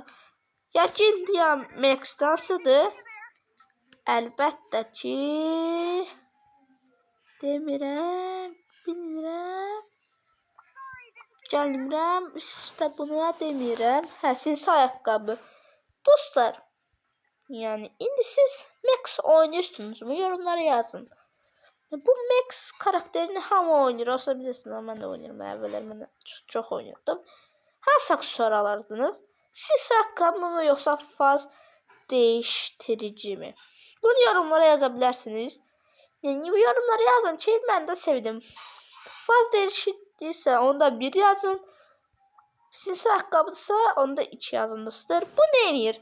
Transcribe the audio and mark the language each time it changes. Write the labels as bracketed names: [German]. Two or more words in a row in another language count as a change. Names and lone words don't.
[Azerbaijani] Yakindiya Max'dansıdır. Əlbəttə ki demirəm, bilmirəm. Gəlmirəm, işte bunu demirəm. Hə, sinsi ayaqqabı. Dostlar, [Turkish] yani indi siz Max oynuyorsunuz mu? Yorumlara yazın. [Azerbaijani] Bu Max karakterini hamı oynayır. Olsa bilirsiniz [Turkish] ama ben de [Azerbaijani] oynayırım. Əvvəllər mən çox oynuyordum. Hansı aksesuar alırdınız? [Turkish] Sinsi ayaqqabı mı yoksa faz değiştirici mi? Bunu yorumlara yazabilirsiniz. Yani bu yorumları yazın ki ben de sevdim. Faz değiştiyse onda 1 yazın. Sinsi ayakkabısa onda 2 yazın dostlar. [Azerbaijani] Bu neyir?